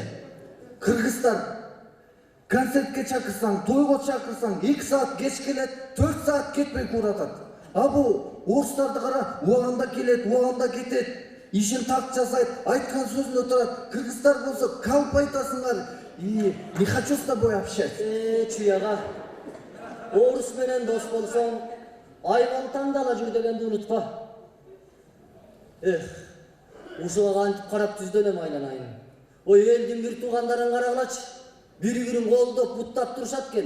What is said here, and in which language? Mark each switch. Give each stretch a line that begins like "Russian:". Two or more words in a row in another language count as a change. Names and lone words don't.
Kyrgyz: Кыргыздар концертке чакырсаң, тойго чакырсаң, 2 саат кеч келет, 4 саат кетпей куратат. А бул орустарды кара, убагында келет, убагында кетет, ишин так жасайт, айткан сөзүнө турат. Кыргыздар болсо калп айтасыңар.
Russian: Не хочу с тобой общаться.
Kyrgyz: Чуяга. Орус менен дос болсоң, айван тандала жүр дегенди унутпа. Ушуга кантип карап түздөнөм айланайын. Ой элдин бир туугандарын карагылачы. Бири-бирин колдоп, буттап турушат экен.